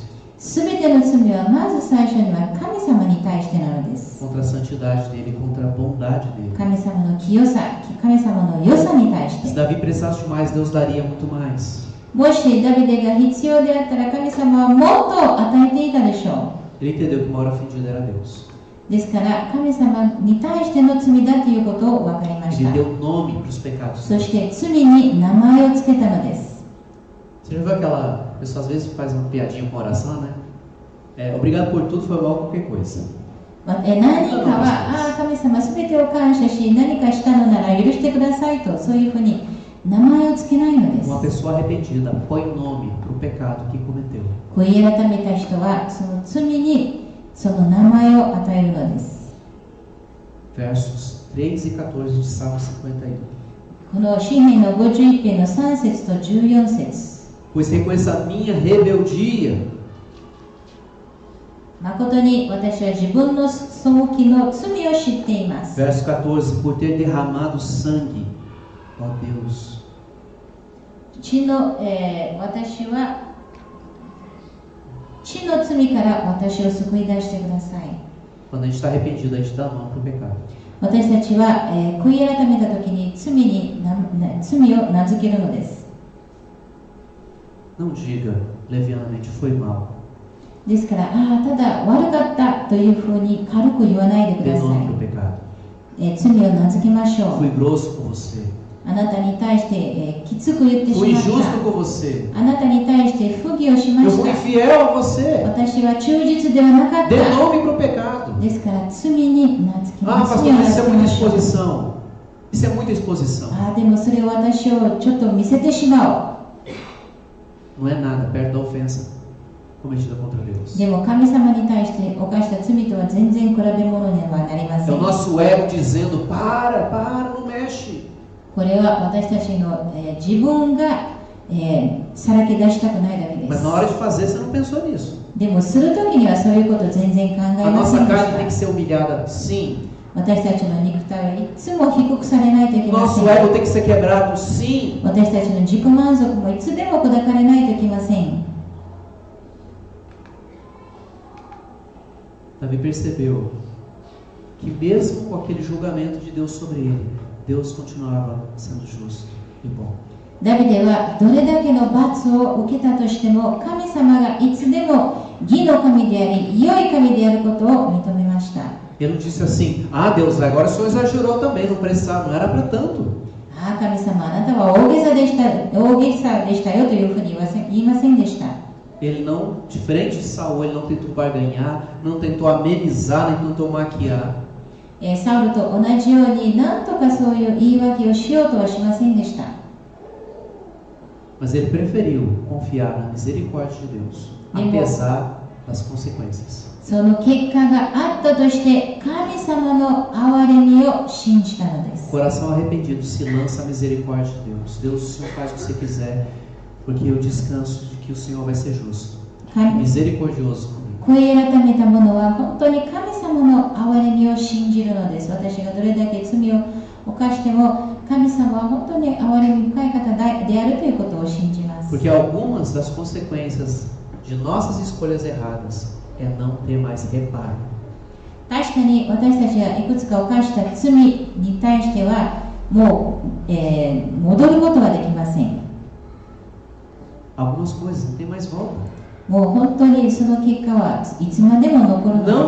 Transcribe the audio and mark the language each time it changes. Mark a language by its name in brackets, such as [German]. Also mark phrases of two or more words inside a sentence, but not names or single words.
[Japanese] すべての罪はまず最初には神様に対してなのです。 [Portuguese] Contra a santidade dele, contra a bondade dele. [Japanese] 神様の清さ、神様の良さに対し [Portuguese] Se [Japanese] て。 [Portuguese] Davi precisasse de mais, Deus daria muito mais. [Japanese] もしダビデが必要であったら神様はもっと与えていたでしょ [Portuguese] Ele entendeu que o maior ofendido era Deus. [Japanese] う。ですから神様に対しての罪だということを分かりまし [Portuguese] Ele [Japanese] た。 [Portuguese] deu nome para os pecados. [Japanese] そして罪に名前をつけたのです。 [Portuguese] Você já viu aquela pessoa às vezes faz uma piadinha com oração, né? Obrigado por tudo, foi mal qualquer coisa. [Japanese] 何かは、神様すべてを感謝し、何かしたのなら許してくださいと、そういうふうに名前をつけないのです。 [Portuguese] Uma pessoa arrependida põe nome para o pecado que cometeu. [Japanese] 悔い改めた人はその罪にその名前を与えるのです。 [Portuguese] Versos 13 e 14 de Salmo 51. [Japanese] この詩篇の51編の3節と14節。 [Portuguese] Pois reconheço a minha rebeldia. [Japanese] 誠に私は自分の背きの罪を知っています。 [Portuguese] Verso 14. Por ter derramado sangue, ó Deus. [Japanese] 私は血の罪から私を救い出してください。 [Portuguese] Quando a gente está arrependido, a gente dá nome para o pecado. [Japanese] 私たちは、悔い改めた時に罪を名付けるのです。 [Portuguese] Não diga levianamente, foi mal. [Japanese] ですから、ただ悪かったというふうに軽く言わないでく [Portuguese] Dê [Japanese] ださ [Portuguese] nome para o [Japanese] い。 [Portuguese] pecado. [Japanese] 罪を名付けましょう。 [Portuguese] Fui grosso com você. [Japanese] あなたに対して、きつく言ってし [Portuguese] Fui [Japanese] まっ [Portuguese] injusto [Japanese] た。 [Portuguese] com você. [Japanese] あなたに対して不義をしま [Portuguese] Eu [Japanese] し [Portuguese] fui [Japanese] た。 [Portuguese] infiel a você. [Japanese] 私は忠実ではなかっ [Portuguese] Dê [Japanese] た。 [Portuguese] nome para o pecado. [Japanese] ですから罪に名付け [Portuguese] Ah, [Japanese] ます [Portuguese] pastor, [Japanese] よう [Portuguese] mas [Japanese] に [Portuguese] isso é [Japanese] し [Portuguese] muita [Japanese] ましょう。 [Portuguese] exposição. Isso é muita exposição. [Japanese] でもそれを私をちょっと見せてしま [Portuguese] Não é nada perto da ofensa cometida contra Deus. [Japanese] おう。でも神様に対して犯した罪とは全然比べ物にはなりませ [Portuguese] É o [Japanese] ん。 [Portuguese] nosso ego dizendo, para, não mexe. [Japanese] これは私たちの、自分が、さらけ出したくないだけで [Portuguese] Mas [Japanese] す。 [Portuguese] na hora de fazer, você não pensou nisso. [Japanese] でもするときにはそういうこと全然考え [Portuguese] A [Japanese] ませ [Portuguese] nossa [Japanese] んで [Portuguese] carne tem que [Japanese] し [Portuguese] ser humilhada, sim. [Japanese] た。私たちの肉体はいつも低くされないといけませ [Portuguese] Nosso [Japanese] ん。 [Portuguese] ego tem que ser quebrado, sim. [Japanese] 私たちの自己満足もいつでも砕かれないといけません。 [Portuguese] Davi percebeu que mesmo com aquele julgamento de Deus sobre ele, Deus continuava sendo justo e bom. [Japanese] ダビデはどれだけの罰を受けたとしても、神様がいつでも義の神であり、良い神であることを認めました。 [Portuguese] Ele não disse assim, Deus, agora o senhor exagerou também, não precisava, não era para tanto. [Japanese] 神様、あなたは大げさでしたよというふうに言いませんでした。 [Portuguese] Ele não, diferente de Saul, ele não tentou barganhar, não tentou amenizar, nem tentou maquiar. [Japanese] サウルと同じように何とかそういう言い訳をしようとはしませんでした。 [Portuguese] Mas ele preferiu confiar na misericórdia de Deus, apesar das consequências. [Japanese] その結果があったとして神様の憐れみを信じたのです。 [Portuguese] Coração arrependido se lança à misericórdia de Deus. Deus, o Senhor faz o que você quiser. Porque eu descanso de que o Senhor vai ser justo, [Japanese] 神 [Portuguese] misericordioso comigo. [Japanese] 声改めた者は本当に神様の憐れみを信じるのです。私がどれだけ罪を犯しても神様は本当に憐れみ深い方であるということを信じます。 [Portuguese] Porque algumas das consequências de nossas escolhas erradas é não ter mais reparo. [Japanese] 確かに私たちがいくつか犯した罪に対してはもう、戻ることはできません。 [Portuguese] Algumas coisas não tem mais volta. [Japanese] もう本当にその結果はいつまでも残るの [Portuguese] Não